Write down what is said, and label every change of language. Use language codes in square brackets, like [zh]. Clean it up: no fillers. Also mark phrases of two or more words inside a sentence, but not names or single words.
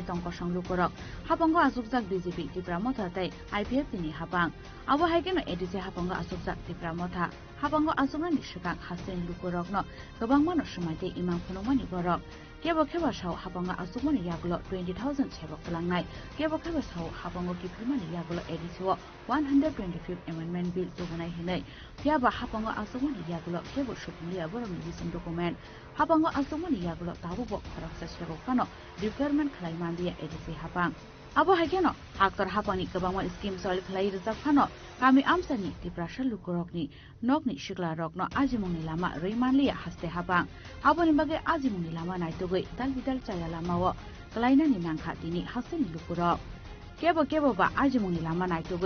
[trp] तंक संलुकरक हापंगो आसुकजाक बीजेपी त्रिपुरा मथातै आईपीएफ नि हापां आबो हाइकेनो एडिसे हापंगो आसुकजाक त्रिपुरा मथा हापंगो आसुकनानि सिगां हासिनि लुकरकनो गोबां मानो समायते इमाम फुनुमानि बरक केबो केबो साव हापंगो आसुकमानि यागलो 20,000 सेबक फलांनाय केबो केबो साव हापंगो किफुमानि यागलो एडिसेओ [en] 125th amendment bill [trp] जगनाय हिनै फियाबा हापंगो आसुकमानि यागलो केबो सुपुलिया बरमनि बिसिम डकुमेन्ट हापंगो आसुकमानि यागलो ताबुबो खरकसा सेबकनो रिक्वायरमेन्ट खालायमानदिया एडिसे हापां आबो हाइकेनो हाक्तर हापांनि गोबां स्किम सल्व खालाय रजाफानो कामी आमसानि त्रिपुरा लुकरकनि नकनि शिकला रकनो आजिमुंनि लामा रैमानलिया हास्ते हापां आबोनि बागे आजिमुंनि लामा नायतुगै दाल बिदाल चाया लामाओ कलायनानि नांखा दिनि हास्तेनि लुकरक केबो केबो बा आजिमुंनि लामा नायतुगै